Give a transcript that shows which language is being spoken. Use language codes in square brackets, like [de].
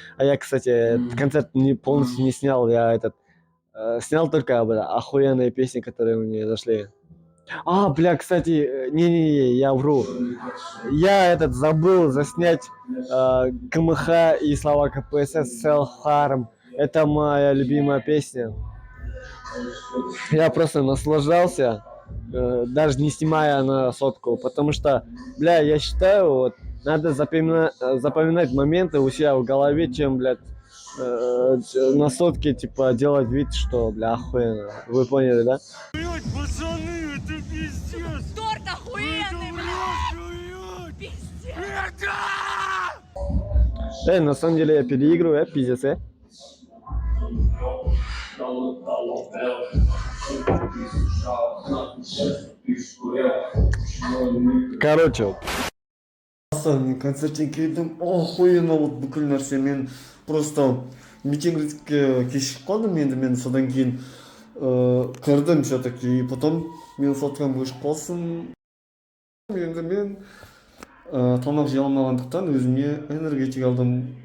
[ru] А я, кстати, концерт полностью не снял, я снял только, бля, охуенные песни, которые мне зашли. Бля, кстати, не, я вру. Я забыл заснять КМХ и слова КПСС Self Harm. Это моя любимая песня. Я просто наслаждался, даже не снимая на сотку, потому что, бля, я считаю, вот, надо запоминать моменты у себя в голове, чем, блядь, на сотке, типа, делать вид, что, бля, охуенно. Вы поняли, да? Блять, пацаны, это пиздец! Торт охуенный, блядь! Пиздец! На самом деле я переигрываю, пиздец, Короче, [kk] Мен концерттен келдім, охуенно, вот бүкіл нәрсе. Мен просто митингке кешігіп қалдым, енді мен содан кейін кірдім [ru] все-таки, и потом [kk] мен соткам өшіп қалсын. Енді мен тамақ жей алмағандықтан өзіме энергетик алдым.